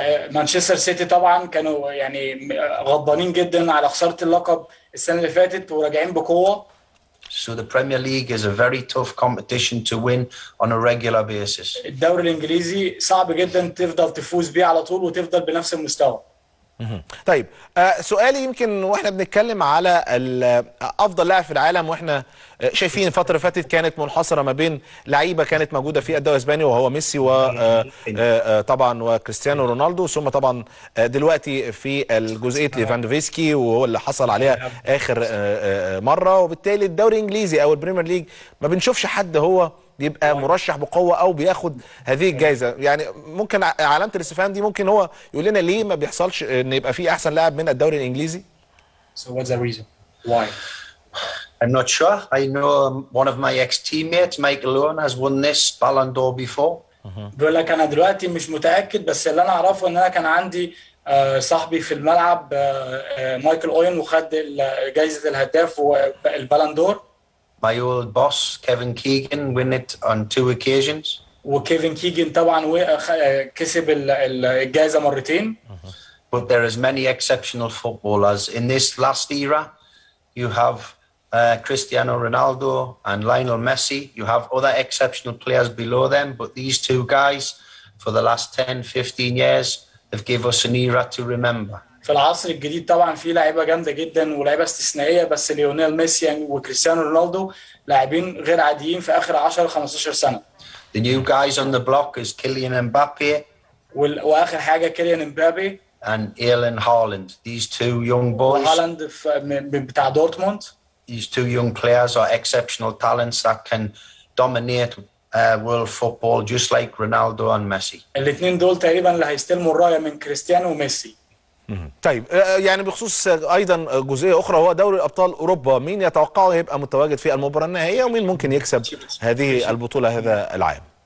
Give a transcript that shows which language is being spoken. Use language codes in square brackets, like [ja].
[ar] مانشستر سيتي طبعا كانوا يعني غضبانين جدا على خساره اللقب السنه اللي فاتت وراجعين بقوه. [en] So the Premier League is a very tough competition to win on a regular basis. [ar] الدوري الانجليزي صعب جدا تفضل تفوز بيه على طول وتفضل بنفس المستوى. طيب سؤالي يمكن واحنا بنتكلم على افضل لاعب في العالم، واحنا شايفين الفتره اللي فاتت كانت منحصره ما بين لعيبه كانت موجوده في الدوري الاسباني وهو ميسي وطبعا وكريستيانو رونالدو، ثم طبعا دلوقتي في الجزئيه ليفاندوفسكي وهو اللي حصل عليها اخر مره. وبالتالي الدوري الانجليزي او البريمير ليج ما بنشوفش حد هو بيبقى مرشح بقوه او بياخد هذه الجائزه. يعني ممكن علامه الاستفهام دي ممكن هو يقول لنا ليه ما بيحصلش ان يبقى في احسن لاعب من الدوري الانجليزي؟ [en] So what's the reason? Why? I'm not sure. I know one of my ex-teammates, Michael Owen, has won this Ballon d'Or before. [ar] بيقول لك انا دلوقتي مش متاكد، بس اللي انا اعرفه ان انا كان عندي صاحبي في الملعب مايكل اوين وخد جائزه الهداف والبالون دور. [en] My old boss, Kevin Keegan, won it on 2 occasions. [ar] وكيفن كيجن طبعا كسب الجائزة مرتين. [en] But there is many exceptional footballers. In this last era, you have Cristiano Ronaldo and Lionel Messi. You have other exceptional players below them, but these two guys, for the last 10, 15 years, have given us an era to remember. [ar] في العصر الجديد طبعا في لعيبه جامده جدا ولاعيبه استثنائيه، بس ليونيل ميسي وكريستيانو رونالدو لاعبين غير عاديين في اخر 10 15 سنه. [en] The new guys on the block is Kylian Mbappe [ar] واخر حاجه كيليان امبابي [en] and Erling Haaland. These two young boys, [ar] وهالاند بتاع دورتموند. [en] these two young players are exceptional talents that can dominate world football just like Ronaldo and Messi. [ar] الاثنين دول تقريبا اللي هيستلموا الرايه من كريستيانو وميسي. طيب يعني بخصوص ايضا جزئيه اخرى هو دوري ابطال اوروبا، مين يتوقعه يبقى متواجد في المباراه النهائيه ومين ممكن يكسب هذه البطوله هذا العام؟